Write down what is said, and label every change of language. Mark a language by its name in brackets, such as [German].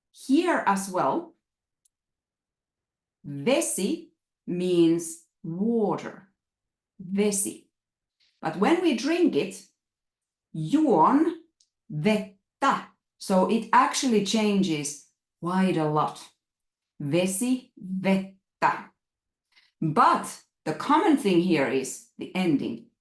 [English] Here as well, vesi means water, vesi. But when we drink it, [Finnish] juon vettä. [English] So it actually changes quite a lot. Vesi, vettä. But the common thing here is the ending.